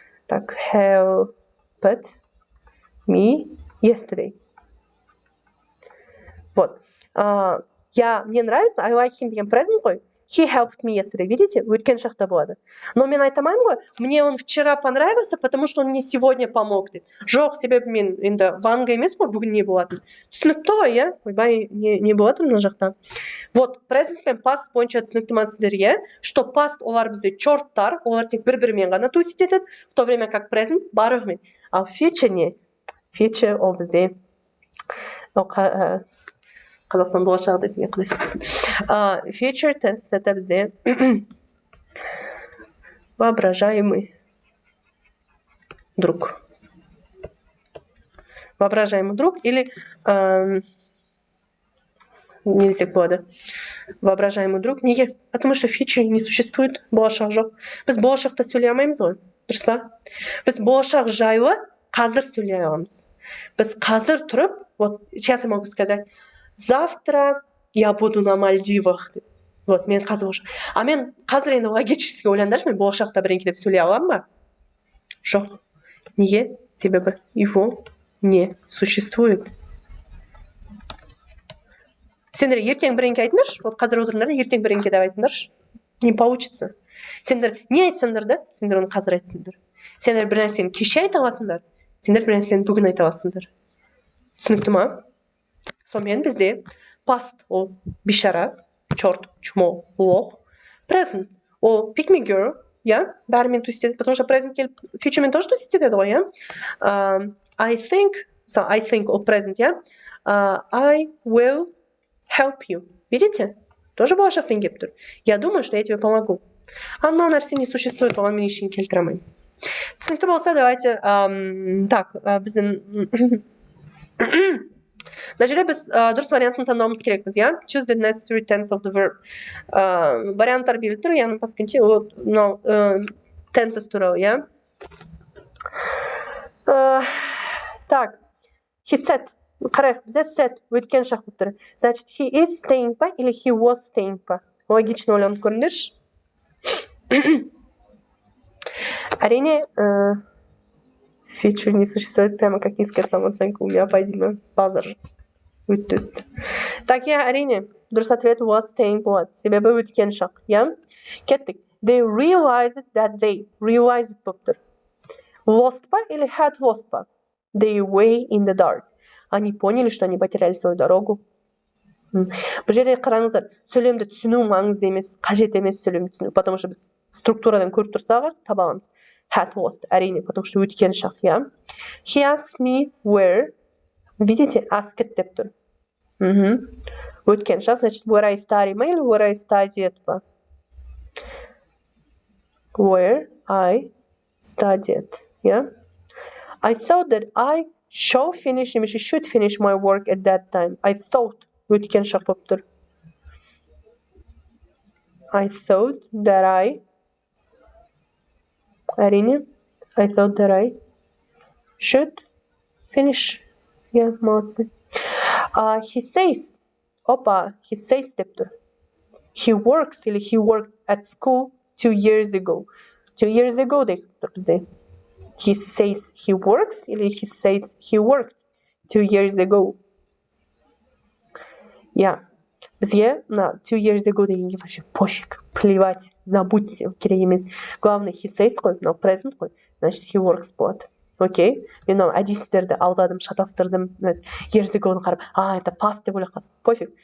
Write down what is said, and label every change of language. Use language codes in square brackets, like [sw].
[en] Так, helped me yesterday. [ru] Вот. Мне нравится, [en] I like him [kk] деген [en] present қой. He helped me yesterday. [ru] Видите? [kk] Өткен шақта болады. [ru] Но [kk] мен айтамаймын ғой, [ru] мне он вчера понравился, потому что он мне сегодня помог [kk] деп. Жоқ, себебі мен енді ванга емес қой, бүгін не болатын. Түсінікті ғой, Ойбай, не болатын мына жақта. Вот, present пен past бойынша түсінікті ма сіздерге, [ru] что [kk] past олар бізде черттар, олар тек бір-бірімен ғана тусить етеді, [ru] в то время как [kk] present барлығымен. Ал future не? Future ол бізде Қазақстан болашағы десең, құдай сақтасын. [en] Future tense [ru] это бізде воображаемый друг. воображаемый друг или [kk] не десек болады. [ru] Воображаемый друг. [kk] Неге? [ru] Потому что future не существует. [kk] Болашақ жоқ. Біз болашақта сөйлей алмаймыз ғой. Дұрыс па? Біз болашақ жайлы қазір сөйлей аламыз. Біз қазір тұрып, [ru] вот сейчас я могу сказать, завтра я буду на Мальдивах. [kk] Вот, мен қазір болашақ. А мен қазір енді логически ойлаңдаршы, мен болашақта бірдеңе деп сөйлей аламын ба? Жоқ. Неге? Себебі [ru] его не существует. [kk] Сендер ертең бірдеңе айтыңдаршы, вот қазір отырыңдар, ертең бірдеңе деп айтыңдаршы. [ru] Не получится. [kk] Сендер не айтсаңдар да, сендер оны қазір айтыңдар. Сендер бір нәрсені кеше айта аласыңдар, сендер бір нәрсені бүгін айта аласыңдар. Түсінікті ма? Сонымен бізде past ол бейшара, [ru] черт, чмо, лох. [kk] Present ол [en] pick me girl, [kk] я, бәрімен туситеді, [ru] потому что [kk] present келіп futureмен тоже туситеді ғой, я. [en] I think ол present, я. I will help you. Видите? [kk] Тоже болашақпен келіп тұр. [ru] Я думаю, что я тебе помогу. [kk] А мынау нәрсе не существует, оған мен ештеңе келтіре алмаймын. Түсінікті болса, [ru] давайте так, [kk] біздің мына жерде біз дұрыс вариантын таңдауымыз керекпіз, я? [en] Choose the necessary tense of the verb. [kk] Варианттар беріліп тұр, яғни басқанше мынау tenses туралы, я? [en] Так, he said. [kk] Қарайық, бізде said өткен шақ болып тұр. [ru] Значит, [en] he is staying па или he was staying па? [kk] Логично ойланып көріңдерші. Әрине, [ru] future не существует, прямо как низкая самооценка у меня пойдено. Базар. [kk] Так, я әрине, дұрыс [ru] ответ [en] was staying [kk] болады. Себебі өткен шақ, я? Кеттік. [en] They realized that they realized [kk] болып тұр. [en] Lost па или had lost па? They way in the dark. [ru] Они поняли, что они потеряли свою дорогу. [kk] Бұл жерде қараңыздар, сөйлемді түсіну маңызды емес, қажет емес сөйлемді түсіну, [ru] потому что [kk] біз структурадан көріп тұрсақ, таба аламыз. [en] Had lost, [kk] әрине, [ru] потому что [kk] өткен шақ, я. [en] He asked me where. Видите, asked [kk] деп тұр. Өткен шақ, [en] значит, where I study ма или where I studied па? Where I studied, я. I thought that I should finish my work at that time. I thought. [kk] Өткен шақ болып тұр. [en] I thought that [kk] әрине, [en] I thought that I should finish. Я, [ru] молодцы. [en] He says. [kk] Опа, [en] he says [kk] деп тұр. [en] He works или he worked at school 2 years ago. 2 years ago [kk] деп тұр бізде. [en] He says he works или he says he worked 2 years ago. [kk] Я. [ru] Бізге на [en] 2 years ago [ru] дегенге вообще пофиг, плевать, забудьте, [kk] керек емес. [ru] Главное, [en] he says қой, [kk] мынау present қой, [en] значит, he works болады. Окей? [kk] Мен мынау әдейсіздерді алдадым, шатастырдым, years ago'ны қарап, это past деп ойлап қалсын. [ru] Пофиг.